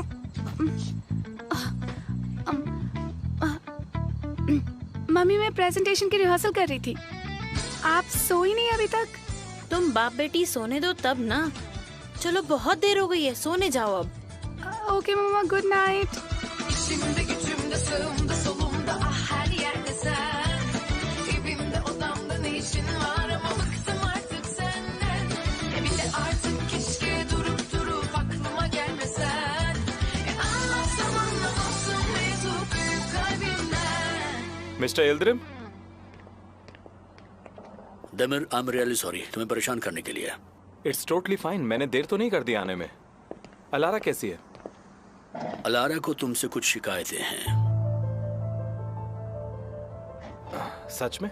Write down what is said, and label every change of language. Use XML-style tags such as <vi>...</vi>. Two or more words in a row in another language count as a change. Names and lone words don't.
<hi>मम्मी, मैं प्रेजेंटेशन की रिहर्सल कर रही थी। आप सोई नहीं अभी तक? तुम बाप बेटी सोने दो तब ना। चलो बहुत देर हो गई है, सोने जाओ अब। ओके मम्मा,</hi> <en>good night.</en> <tr>İçimde gücümde sağımda solumda ah her yerde sen. Evimde odamda ne işin var ama bıktım artık senden. Bir de artık keşke durup aklıma gelmesen. Anlatsam anlamazsın mevzu büyük kalbimden.</tr> <hi>मिस्टर यिल्दिरिम, देमिर,</hi> <en>I am really sorry</en> <hi>तुम्हें परेशान करने के लिए।</hi> <en>it's totally fine,</en> <hi>मैंने देर तो नहीं कर दी आने में। अलारा कैसी है? अलारा को तुमसे कुछ शिकायतें हैं। सच में?</hi>